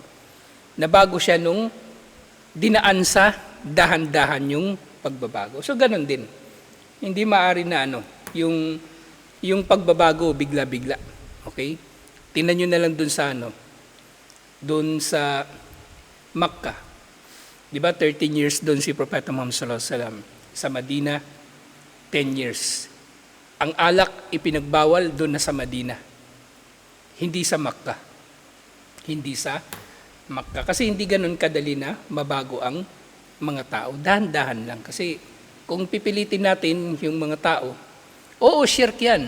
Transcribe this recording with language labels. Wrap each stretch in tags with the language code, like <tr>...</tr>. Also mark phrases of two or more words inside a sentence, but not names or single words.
<tl>Nabago siya nung dinaan sa dahan-dahan yung pagbabago. So ganun din. Hindi maaari na yung pagbabago bigla-bigla. Okay? Tingnan nyo na lang doon sa Makkah. Di ba 13 years doon si Propeta Muhammad</tl> <ar>صلى الله عليه وسلم.</ar> <tl>Sa Madina, 10 years. Ang alak ipinagbawal doon na sa Madina. Hindi sa Makkah. Hindi sa Makkah. Kasi hindi ganun kadali na mabago ang mga tao. Dahan-dahan lang. Kasi kung pipilitin natin yung mga tao, oo, shirk yan.</tl>